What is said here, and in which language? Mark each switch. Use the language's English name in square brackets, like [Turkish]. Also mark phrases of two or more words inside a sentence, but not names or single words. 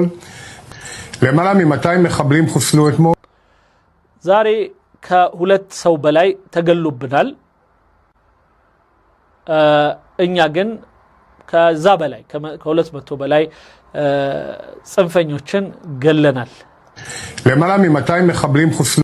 [Hebrew] למעלה מ-200 מחבלים חוסלו אתמול. [Amharic] ዛሬ ከሁለት ሰው በላይ ተገሉብናል። እኛ ግን ከዛ በላይ ከ200 በላይ ጽንፈኞችን ገለናል። [Hebrew] למעלה מ-200 מחבלים חוסלו.